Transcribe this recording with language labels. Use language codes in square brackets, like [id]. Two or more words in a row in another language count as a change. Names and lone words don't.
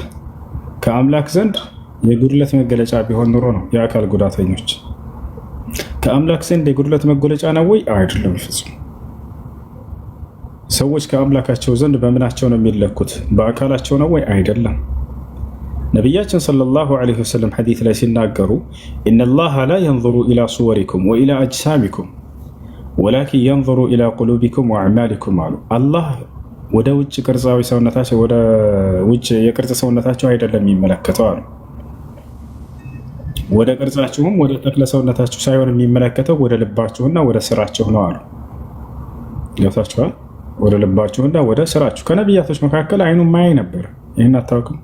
[am] ከአምላክ ዘንድ የጉድለት መገለጫ ቢሆን ኑሮ ነው። የአካል ጉዳተኞች ከአምላክ ዘንድ የጉድለት መገለጫ ነው ወይ? አይደለም፣ ፍጹም። ሰዎች ከአምላካቸው ዘንድ በምናቸው ነው የሚለኩት? በአካላቸው ነው ወይ? አይደለም። ነቢያችን [ar] صلى الله عليه وسلم [am] ሐዲስ ላይ ሲናገሩ [ar] إن الله لا ينظر إلى صوركم ولا إلى أجسامكم ولكن ينظر إلى قلوبكم وأعمالكم [am] አሉ። አላህ ወደ ውጭ ቅርጻዊ ሰውነታቸው ወደ ውጭ የቅርጽ ሰውነታቸው አይደለም የሚመለከተው አሉ። ወደ ቅርጻችሁም ወደ ተክለ ሰውነታችሁ ሳይሆን የሚመለከተው ወደ ልባችሁና ወደ ስራችሁ ነው አሉ። ገብታችኋል? ወደ ልባችሁና ወደ ስራችሁ። ከነቢያቶች መካከል አይኑ ማያይ ነበር። ይህን አታውቅም?